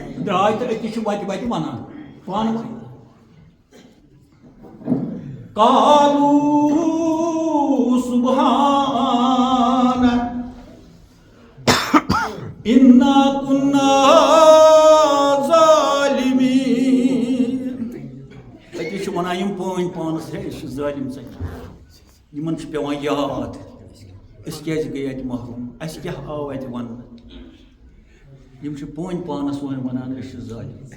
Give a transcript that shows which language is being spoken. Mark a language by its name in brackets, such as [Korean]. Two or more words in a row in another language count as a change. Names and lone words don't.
[Kashmiri] درٛاے تہٕ أکِس چھِ وَتہِ وَتہِ وَنان پانہٕ ؤنۍ [Arabic] قالوا سبحان انا كنا [Kashmiri] ظالمین أکِس چھِ وَنان یِم پٲنۍ پانَس ہے أسۍ چھِ ظٲلِم ژَکہِ یِمن چھُ پیٚوان یاد أسۍ کیٛازِ گٔے اَتہِ محروٗم اَسہِ کیٛاہ آو اَتہِ وَننہٕ یِم چھِ پٲنۍ پانَس وَنان أسۍ چھِ ظٲلِم